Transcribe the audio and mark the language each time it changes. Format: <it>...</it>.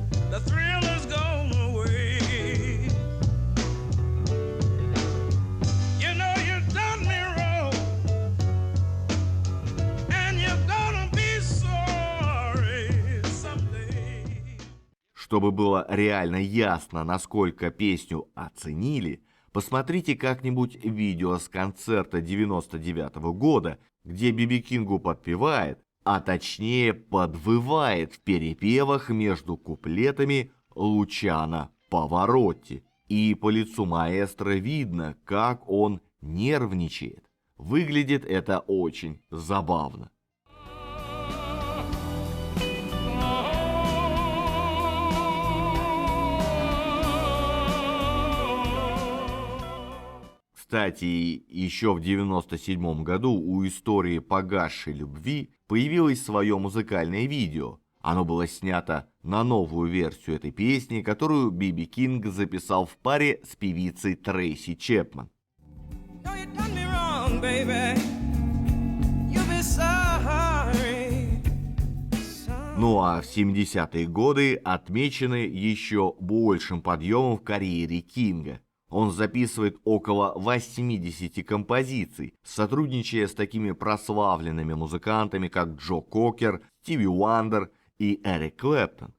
<en>The thrill is gone away. You know you done me wrong, and you're gonna be sorry someday.</en> <ru>Чтобы было реально ясно, насколько песню оценили, посмотрите как-нибудь видео с концерта 99-го года, где Би-Би Кингу подпевает, а точнее подвывает в перепевах между куплетами Лучано Паваротти. И по лицу маэстро видно, как он нервничает. Выглядит это очень забавно. Кстати, еще в 97 году у истории погасшей любви появилось свое музыкальное видео. Оно было снято на новую версию этой песни, которую Би-Би Кинг записал в паре с певицей Трейси Чепман.</ru> <en>No, you done me wrong, baby. You'll be sorry.</en> <ru>Ну а в 70-е годы отмечены еще большим подъемом в карьере Кинга. Он записывает около 80 композиций, сотрудничая с такими прославленными музыкантами, как Джо Кокер, Стиви Уандер и Эрик Клэптон.</ru>